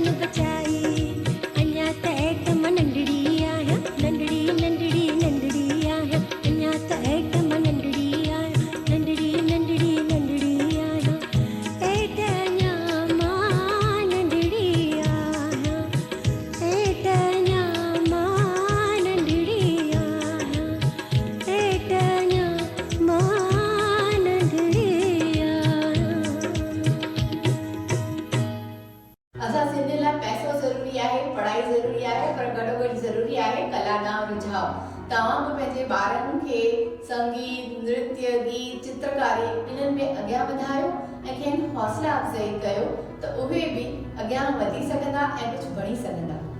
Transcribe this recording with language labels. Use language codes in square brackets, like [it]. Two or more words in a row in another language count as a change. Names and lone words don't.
[sd] बचाई अञा त एटम नंढड़ी आहियां नंढड़ी नंढड़ी नंढड़ी आहियां अञा त एटम नंढड़ी आहियां नंढड़ी नंढड़ी नंढड़ी आहियां एट अञा मां नंढड़ी आहियां एट अञा मां नंढड़ी आहियां एट अञा मां नंढड़ी आहियां असां सिंध लाइ पैसो ज़रूरी आहे पढ़ाई ज़रूरी आहे पर गॾोगॾु ज़रूरी आहे कला ॾांहुं रुझाव तव्हां बि पंहिंजे ॿारनि खे संगीत नृत्य गीत चित्रकारी इन्हनि में अॻियां वधायो ऐं खेनि हौसला अफ़ज़ाई कयो त उहे बि अॻियां वधी सघंदा ऐं कुझु बणी सघंदा।